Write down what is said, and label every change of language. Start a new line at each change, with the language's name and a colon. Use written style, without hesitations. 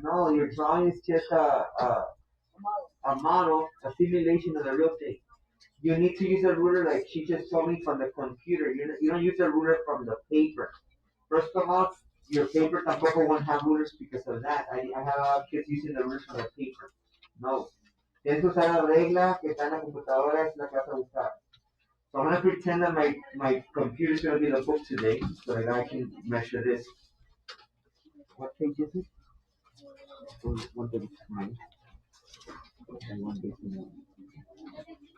English: No, your drawing is just a model, a simulation of the real thing. You need to use a ruler like she just told me from the computer. You don't use a ruler from the paper. First of all, your paper
Spanish: tampoco
English: won't have rulers because of that. I have a lot of kids using the rulers from the paper. No.
Spanish: Tienes que usar la regla que está en la computadora, es la que vas a usar.
English: So I'm going to pretend that my computer is going to be the book today so that I can measure this. What page is it? 139. And 139.